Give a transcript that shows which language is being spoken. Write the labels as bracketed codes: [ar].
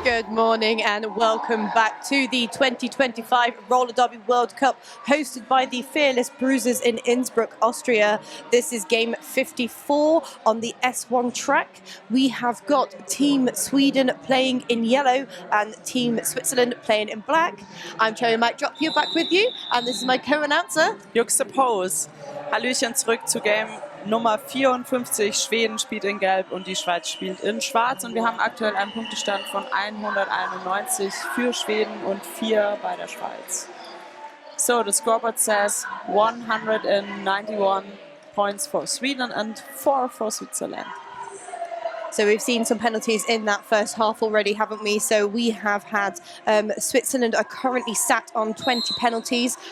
[en] morning and welcome back to the 2025 Roller Derby World Cup hosted by the fearless Bruisers in Innsbruck, Austria. This is game 54 on the S1 track. We have got Team Sweden playing in yellow and Team Switzerland playing in black. I'm Cherry Mike Drop here back with you and this is my co-announcer. Juxtapose. [de] Hallöchen zurück zu Game Nummer 54. Schweden spielt in Gelb und die Schweiz spielt in Schwarz. Und wir haben aktuell einen Punktestand von 191 für Schweden und 4 bei der Schweiz. [en] So, the scoreboard says 191 points for Sweden and 4 for Switzerland. So we've seen some penalties in that first half already, haven't we? So we have had Switzerland are currently sat on 20 penalties.